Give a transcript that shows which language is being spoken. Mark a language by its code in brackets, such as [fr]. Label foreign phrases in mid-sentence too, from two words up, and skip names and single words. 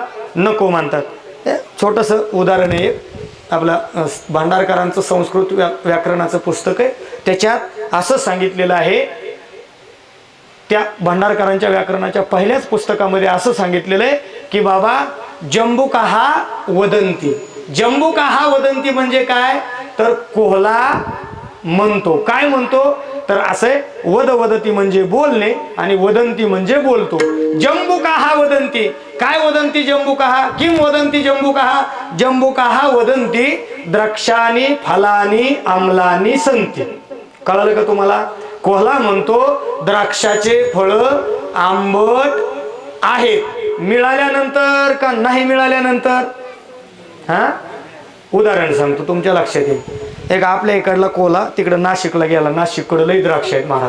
[mr] नको म्हणतात. छोटस उदाहरण आहे, आपला भांडारकरांचं संस्कृत व्याकरणाचं पुस्तक आहे, त्याच्यात असं सांगितलेलं आहे, त्या भांडारकरांच्या व्याकरणाच्या पहिल्याच पुस्तकामध्ये असं सांगितलेलं आहे की बाबा [sa] जंबुकाहा वदंती. जंबुकाहा वदंती [mr] म्हणजे काय? तर कोहला म्हणतो. काय म्हणतो तर असे वद वदती म्हणजे बोलणे आणि वदंती म्हणजे बोलतो. [sa] जंबुकाहा वदंती. काय वदंती जंबुकाहा? किम वदंती जंबुकाहा? जंबुकाहा वदंती द्राक्षानी फलानी आम्लानी संती. [mr] कळलं का तुम्हाला? कोल्हा म्हणतो द्राक्षाचे फळ आंबट आहेत, मिळाल्यानंतर का नाही मिळाल्यानंतर? हा, उदाहरण सांगतो तुमच्या लक्षात येईल. एक आपल्या इकडला कोल्हा तिकडे नाशिकला गेला. नाशिककडे लई द्राक्ष आहेत महाराज.